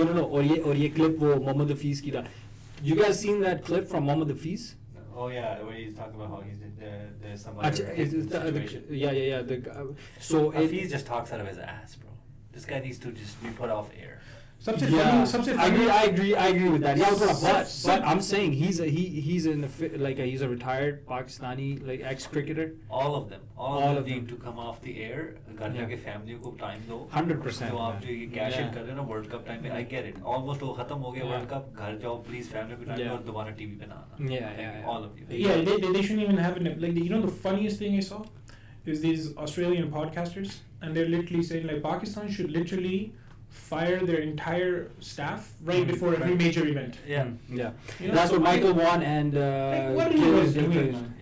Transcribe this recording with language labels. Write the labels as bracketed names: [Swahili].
[Hindi] और ये clip वो मोहम्मद हफीज की था. [English] You guys seen that clip from Mohammad Hafiz? Oh yeah, where he's talking about how there's some situation. Yeah. So Hafiz just talks out of his ass, bro. This guy needs to just be put off air. [Hindi] सबसे funny. [English] I agree with that. Yeah, but I'm saying he's a retired Pakistani like ex-cricketer. All of them need to come off the air. [Hindi] घर जाके family को time दो. [English] 100%. [Hindi] तो आप जो ये cash in कर रहे हो ना World Cup time में, [English] I get it. [Hindi] Almost वो खत्म हो गया World Cup. घर जाओ please family को time दो और दोबारा TV पे ना आना. [English] Yeah. All of you. Yeah, they shouldn't even have it. Like, you know, the funniest thing I saw is these Australian podcasters, and they're literally saying like Pakistan should literally fire their entire staff right before every major event. Yeah. You know, That's what Michael won and like, what are you guys doing?